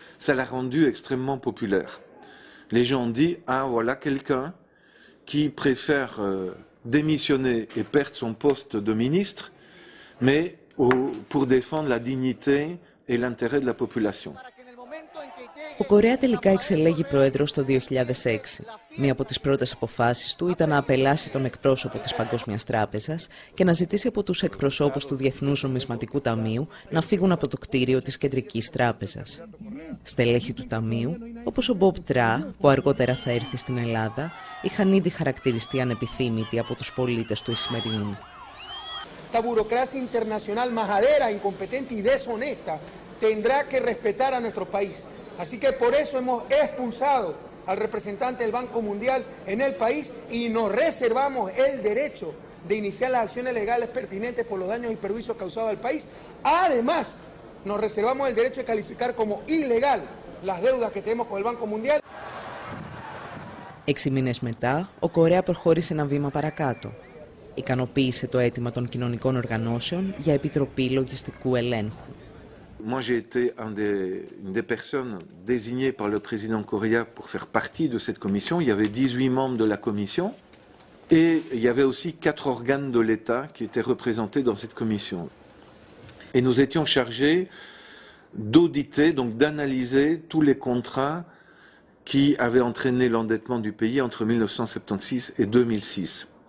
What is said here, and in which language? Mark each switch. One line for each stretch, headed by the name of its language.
French: Ça l'a rendu extrêmement populaire. Les gens ont dit, ah voilà quelqu'un qui préfère démissionner et perdre son poste de ministre, mais pour défendre la dignité et l'intérêt de la population.
Greek: Ο Κορέα τελικά εξελέγει πρόεδρος το 2006. Μία από τις πρώτες αποφάσεις του ήταν να απελάσει τον εκπρόσωπο της Παγκόσμιας Τράπεζας και να ζητήσει από τους εκπροσώπους του Διεθνούς Νομισματικού Ταμείου να φύγουν από το κτίριο της Κεντρικής Τράπεζας. Στελέχη του Ταμείου, όπως ο Μπομπ Τρά, που αργότερα θα έρθει στην Ελλάδα, είχαν ήδη χαρακτηριστεί ανεπιθύμητοι από τους πολίτες του Ισημερινού.
Spanish: La burocracia internacional majadera, incompetente y deshonesta tendrá que respetar a nuestro país. Así que por eso hemos expulsado al representante del Banco Mundial en el país y nos reservamos el derecho de iniciar las acciones legales pertinentes por los daños y perjuicios causados al país. Además, nos reservamos el derecho de calificar como ilegal las deudas que tenemos con el Banco Mundial.
Greek: 6 μήνες μετά, ο Κορέα προχώρησε ένα βήμα παρακάτω. Ικανοποίησε το αίτημα των κοινωνικών οργανώσεων για επιτροπή λογιστικού ελέγχου.
French: Moi, j'ai été une des personnes désignées par le président Correa pour faire partie de cette commission. Il y avait 18 membres de la commission et il y avait aussi 4 organes de l'État qui étaient représentés dans cette commission. Et nous étions chargés d'auditer, donc d'analyser tous les contrats qui avaient entraîné l'endettement du pays entre 1976 et 2006.